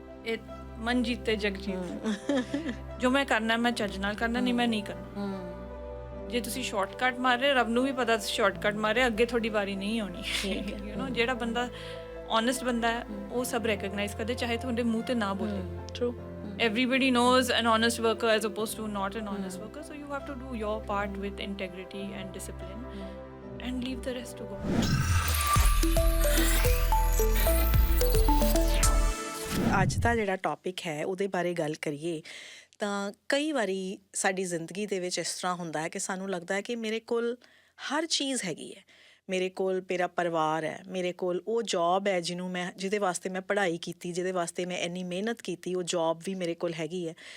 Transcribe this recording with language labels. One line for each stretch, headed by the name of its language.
Punjabi: ਇਹ ਮਨ ਜੀਤੇ ਜਗ ਜੀਤ। ਜੋ ਮੈਂ ਕਰਨਾ ਮੈਂ ਚੱਜ ਨਾਲ ਕਰਨਾ, ਨਹੀਂ ਮੈਂ ਨਹੀਂ ਕਰਨਾ। ਜੇ ਤੁਸੀਂ ਸ਼ਾਰਟਕਟ ਮਾਰ ਰਹੇ, ਰੱਬ ਨੂੰ ਵੀ ਪਤਾ ਤੁਸੀਂ ਸ਼ਾਰਟਕਟ ਮਾਰ ਰਹੇ, ਅੱਗੇ ਤੁਹਾਡੀ ਵਾਰੀ ਨਹੀਂ ਆਉਣੀ। ਜਿਹੜਾ ਬੰਦਾ ਓਨੈਸਟ ਬੰਦਾ ਹੈ ਉਹ ਸਭ ਰੈਕਗਨਾਈਜ਼ ਕਰਦੇ, ਚਾਹੇ ਤੁਹਾਡੇ ਮੂੰਹ ਤੇ ਨਾ ਬੋਲੇ। True.
English: Everybody knows an honest worker as opposed to not an honest worker, so you have to do your part with integrity and discipline and leave the rest to God.
Punjabi: ਅੱਜ ਦਾ ਜਿਹੜਾ topic ਹੈ ਉਹਦੇ ਬਾਰੇ ਗੱਲ ਕਰੀਏ ਤਾਂ ਕਈ ਵਾਰੀ ਸਾਡੀ ਜ਼ਿੰਦਗੀ ਦੇ ਵਿੱਚ ਇਸ ਤਰ੍ਹਾਂ ਹੁੰਦਾ ਹੈ ਕਿ ਸਾਨੂੰ ਲੱਗਦਾ ਹੈ ਕਿ ਮੇਰੇ ਕੋਲ ਹਰ ਚੀਜ਼ ਹੈਗੀ ਹੈ। ਮੇਰੇ ਕੋਲ ਮੇਰਾ ਪਰਿਵਾਰ ਹੈ, ਮੇਰੇ ਕੋਲ ਉਹ ਜੌਬ ਹੈ ਜਿਹਦੇ ਵਾਸਤੇ ਮੈਂ ਪੜ੍ਹਾਈ ਕੀਤੀ, ਜਿਹਦੇ ਵਾਸਤੇ ਮੈਂ ਇੰਨੀ ਮਿਹਨਤ ਕੀਤੀ, ਉਹ ਜੌਬ ਵੀ ਮੇਰੇ ਕੋਲ ਹੈਗੀ ਹੈ।